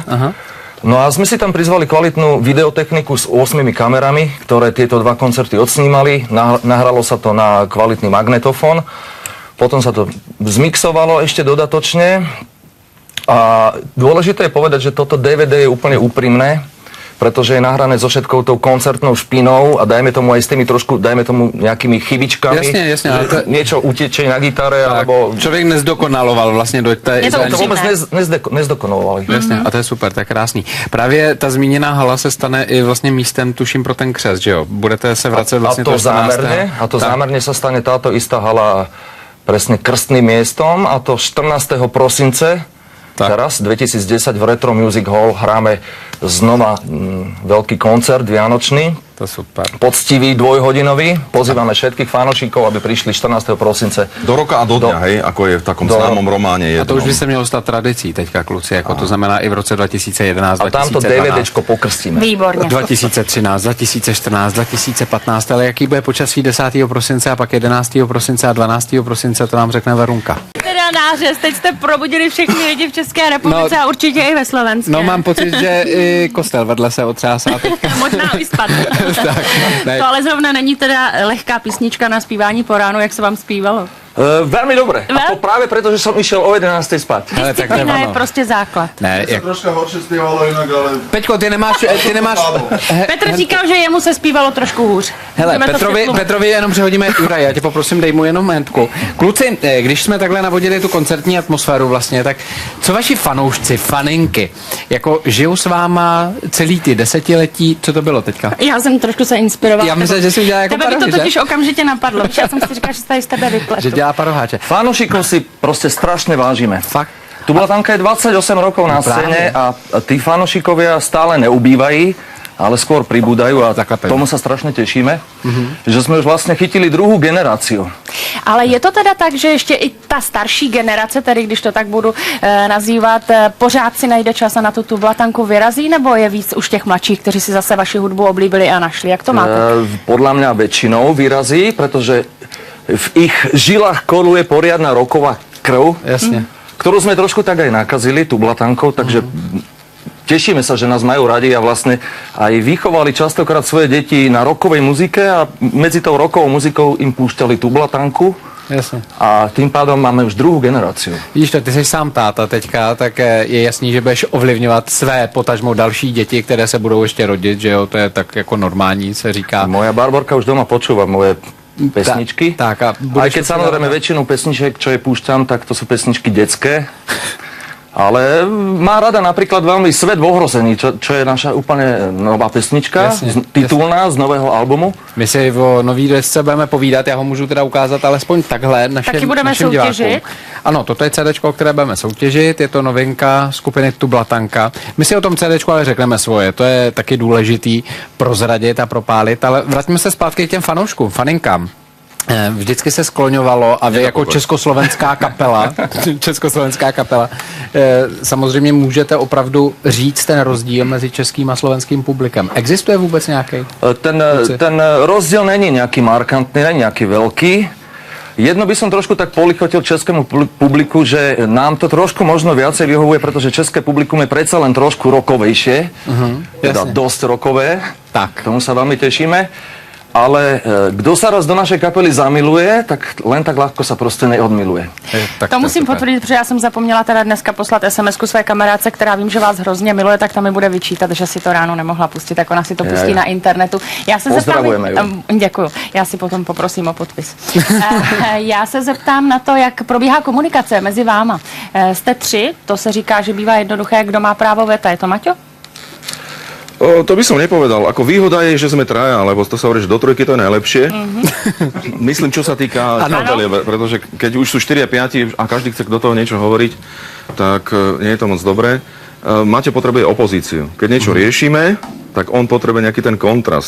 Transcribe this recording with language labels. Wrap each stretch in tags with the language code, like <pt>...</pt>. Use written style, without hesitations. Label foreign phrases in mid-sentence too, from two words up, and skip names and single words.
<sk>No a sme si tam prizvali kvalitnú videotechniku s 8 kamerami, ktoré tieto 2 koncerty odsnímali, nahralo sa to na kvalitný magnetofón, potom sa to zmixovalo ešte dodatočne a dôležité je povedať, že toto DVD je úplne úprimné, pretože je nahrané so všetkou tou koncertnou špinou a dajme tomu aj s tými trošku, dajme tomu nejakými chybičkami. Jasne, ale to... Niečo utečie na gitare, tak, alebo...</sk> <cs>Člověk nezdokonaloval vlastně do té... To vůbec nezdokonalovali. Jasně, a to je super, to je krásný. Právě ta zmíněná hala se stane i vlastně místem, tuším, pro ten křest, že jo? Budete se vracet vlastně</cs> <sk>zámerne sa stane táto istá hala presne krstným miestom, a to 14.</sk> <cs>prosince.</cs> <sk>Teraz, 2010 v Retro Music Hall hráme znova veľký koncert vianočný.</sk> <cs>To super.</cs> <sk>Poctivý, dvojhodinový. Pozývame všetkých fanošikov, aby prišli 14.</sk> <cs>prosince.</cs> <sk>Do roka a do dňa, hej, ako je v takom známom románe jednom.</sk> <cs>A to už by se mělo stát tradicí teďka, kluci, jako to znamená i v roce 2011, a tamto 2012.</cs> <sk>DVDčko pokrstíme.</sk> <cs>Výborně. 2013, 2014, 2015, ale jaký bude počasí 10. prosince a pak 11. prosince a 12. prosince, to nám řekne Verunka. Teda nářez, teď jste probudili všechny lidi v České republice a určitě i ve Slovensku. No mám pocit, že i kostel vedle se otřásá teďka. Možná i spad. Tak, ne. To ale zrovna není teda lehká písnička na zpívání po ránu, jak se vám zpívalo.</cs> <sk>Veľmi dobre. A to práve preto, že som išiel o 11. spať.</sk> <cs>Hele, tak Disciplína je ono. prostě základ. Ne, Jak...</cs> <sk>Troška horšie spievalo inak, ale... Peťko, ty nemáš...</sk> <cs>Petr říkal, že jemu se zpívalo trošku hůř. Hele, Můžeme to přetlumit. Petrovi jenom přehodíme Juraj, já tě poprosím, dej mu jenom mentku. Kluci, když jsme takhle navodili tu koncertní atmosféru vlastně, tak co vaši fanoušci, faninky, jako žijou s váma celý ty desetiletí, co to bylo teďka? Já jsem trošku se inspirovala. Já myslím, že si udělala jako Tebe by to parohy, totiž okamžitě napadlo. Víš, já jsem si říkala, že se tady z tebe vypletu. že dělá paroháče.</cs> <sk>Fanošikov si proste strašne vážime.</sk> <cs>Fakt?</cs> <sk>Tublatanka je 28 rokov na scéne a tí fanošikovia stále neubývají, ale skôr pribúdajú a tomu sa strašne tešíme, že sme už vlastne chytili druhú generáciu.</sk> <cs>Ale je to teda tak, že ještě i ta starší generace, tedy když to tak budu nazývat, pořád si najde čas a na tu tublatanku vyrazí, nebo je víc už těch mladších, kteří si zase vaši hudbu oblíbili a našli? Jak to máte?</cs> <sk>Podľa mňa väčšinou vyrazí, pretože v ich žilách koluje poriadna roková krv, Jasne. ktorú sme trošku tak aj nakazili tublatankou, takže tešíme sa, že nás majú radi a vlastne aj vychovali častokrát svoje deti na rockovej muzike a medzi tou rockovou muzikou im púšťali tublatanku.</sk> <cs>Jasně. A tím pádem máme už druhou generaci. Víš to, ty jsi sám táta teďka, tak je jasný, že budeš ovlivňovat své potažmo další děti, které se budou ještě rodit, že jo, to je tak jako normální, se říká.</cs> <sk>Moja Barborka už doma počúva moje pesničky. Tak a aj keď samozrejme väčšinu pesniček, čo je púšťam, tak to sú pesničky detské. Ale má rada napríklad veľmi Svet v ohrození, čo je naša úplne nová pesnička, titulná z nového albumu.</sk> <cs>My si o nový desce budeme povídat, já ho můžu teda ukázat alespoň takhle Taky budeme našim soutěžit? divákům. Ano, toto je CDčko, které budeme soutěžit, je to novinka skupiny Tublatanka. My si o tom CDčku ale řekneme svoje, to je taky důležitý prozradit a propálit, ale vraťme se zpátky k těm fanouškům, faninkám. Vždycky se skloňovalo a vy jako československá kapela, samozřejmě můžete opravdu říct ten rozdíl mezi českým a slovenským publikem. Existuje vůbec nějaký?</cs> <sk>Ten rozdiel není nejaký markantný, není nejaký veľký. Jedno by som trošku tak polichotil českému publiku, že nám to trošku možno viacej vyhovuje, pretože české publikum je predsa len trošku rokovejšie, teda dosť rokové. Tak. Tomu sa veľmi tešíme. Ale kdo sa raz do našej kapely zamiluje, tak len tak ľahko sa prostě neodmiluje.</sk> <cs>To musím potvrdit, protože já jsem zapomněla teda dneska poslat SMS-ku své kamarádce, která vím, že vás hrozně miluje, tak ta mi bude vyčítat, že si to ráno nemohla pustit, tak ona si to pustí na internetu. Já se</cs> <sk>Pozdravujeme</sk> <cs>zeptám, děkuju, já si potom poprosím o podpis. Já se zeptám na to, jak probíhá komunikace mezi váma. Jste 3, to se říká, že bývá jednoduché, kdo má právo veta, je to Maťo?</cs> <sk>To by som nepovedal. Ako výhoda je, že sme traja, lebo to sa hovorí, že do trojky to je najlepšie. Myslím, čo sa týka kapely, pretože keď už sú 4 a 5 a každý chce do toho niečo hovoriť, tak nie je to moc dobré. Maťo potrebuje opozíciu. Keď niečo riešime, tak on potrebuje nejaký ten kontrast.</sk>